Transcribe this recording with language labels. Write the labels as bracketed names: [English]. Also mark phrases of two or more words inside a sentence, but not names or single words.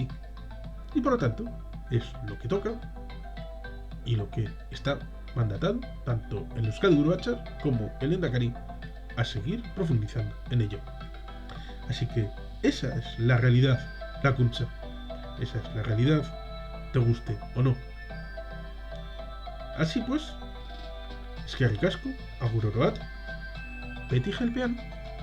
[Spanish] Y por lo tanto, es lo que toca y lo que está mandatado tanto el Euskadi Buru Batzar como el Lehendakari a seguir profundizando en ello. Así que esa es la realidad, la Kuncha. Esa es la realidad, te guste o no. Así pues, [Basque] eskerrik asko, agur oro bat, beti jelpean.